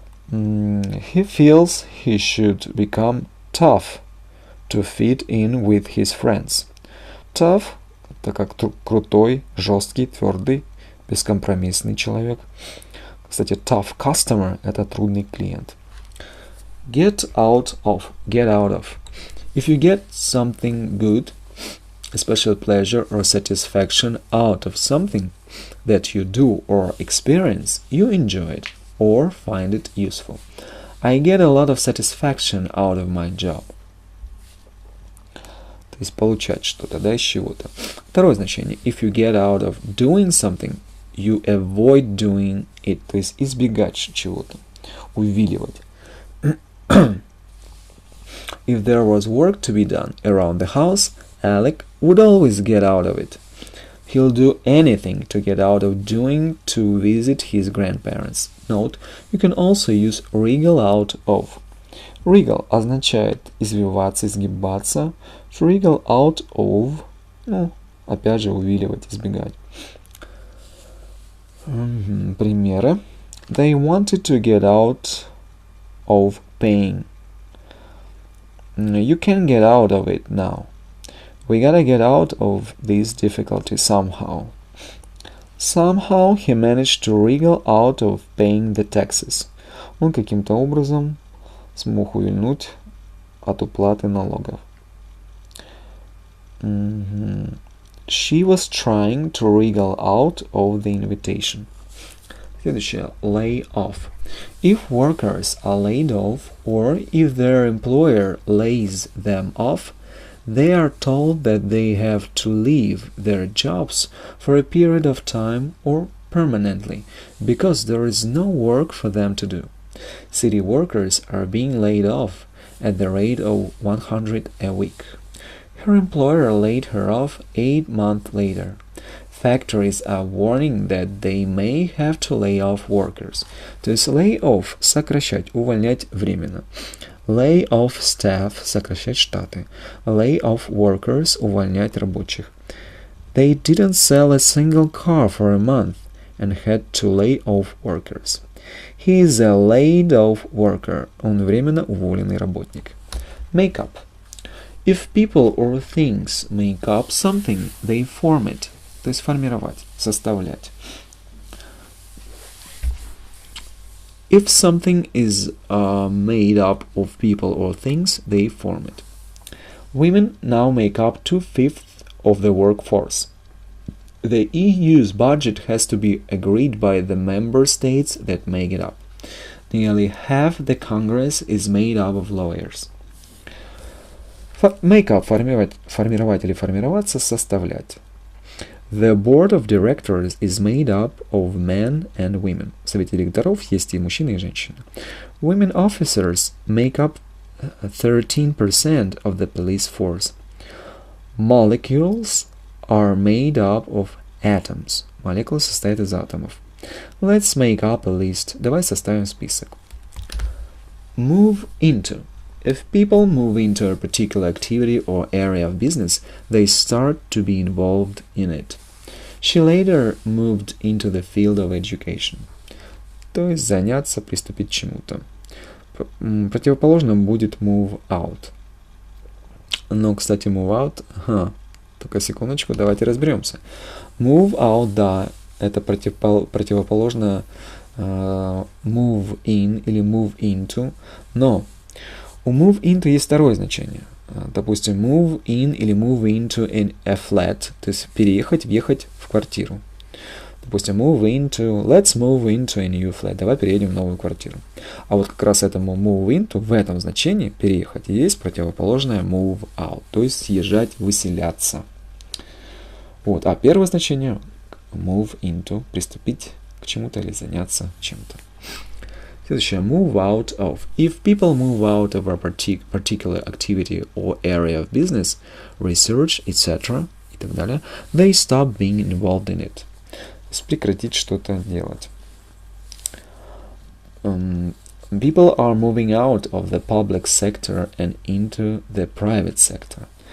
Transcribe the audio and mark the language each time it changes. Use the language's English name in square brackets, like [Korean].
[English] He feels he should become tough to fit in with his friends. [Russian] Tough – это как крутой, жесткий, твердый, бескомпромиссный человек. Кстати, tough customer – это трудный клиент. [English] Get out of. If you get something good, a special pleasure or satisfaction out of something that you do or experience, you enjoy it or find it useful. I get a lot of satisfaction out of my job. [Russian] То есть получать что-то, да, из чего-то. Второе значение. [English] If you get out of doing something, you avoid doing it. [Russian] То есть избегать чего-то, увиливать. [English] If there was work to be done around the house, Alec would always get out of it. He'll do anything to get out of doing to visit his grandparents. Note, you can also use wriggle out of. [Russian] Wriggle означает извиваться, изгибаться. To wriggle out of, опять же, увиливать, избегать. Примеры. [English] They wanted to get out of pain. You can get out of it now. We gotta get out of this difficulty somehow. Somehow he managed to wriggle out of paying the taxes. [Russian] Он каким-то образом смог увильнуть от уплаты налогов. [English] She was trying to wriggle out of the invitation. [Russian] Следующее. Lay off. [English] If workers are laid off or if their employer lays them off, they are told that they have to leave their jobs for a period of time or permanently because there is no work for them to do. City workers are being laid off at the rate of 100 a week. Her employer laid her off 8 months later. Factories are warning that they may have to lay off workers. [Russian] То есть lay off – сокращать, увольнять временно. [English] Lay off staff [Russian] – сокращать штаты. [English] Lay off workers [Russian] – увольнять рабочих. [English] They didn't sell a single car for a month and had to lay off workers. He is a laid-off worker. [Russian] Он временно уволенный работник. [English] Make up. If people or things make up something, they form it. [Russian] То есть формировать, составлять. [English] If something is made up of people or things, they form it. Women now make up 2/5 of the workforce. The EU's budget has to be agreed by the member states that make it up. Nearly half the Congress is made up of lawyers. [Russian] Make up – формировать или формироваться, составлять. [English] The board of directors is made up of men and women. [Russian] В совете директоров есть и мужчины, и женщины. [English] Women officers make up 13% of the police force. Molecules are made up of atoms. [Russian] Молекулы состоят из атомов. [English] Let's make up a list. [Russian] Давай составим список. [English] Move into. If people move into a particular activity or area of business, they start to be involved in it. She later moved into the field of education. [Russian] То есть заняться, приступить к чему-то. Противоположным будет move out. Но, кстати, move out... Только секундочку, давайте разберемся. Move out, да, это противоположно move in или move into, но у move into есть второе значение. Допустим, move in или move into [English] a flat, [Russian] то есть переехать, въехать в квартиру. Допустим, [English] let's move into a new flat. [Russian] Давай переедем в новую квартиру. А вот как раз этому move into в этом значении переехать есть противоположное move out, то есть съезжать, выселяться. Вот. А первое значение move into приступить к чему-то или заняться чем-то. Следующее [English] move out of. If people move out of a particular activity or area of business, research, etc. [Russian] и так далее, [English] they stop being involved in it. [Russian] Прекратить что-то делать. [English] People are moving out of the public sector and into the private sector.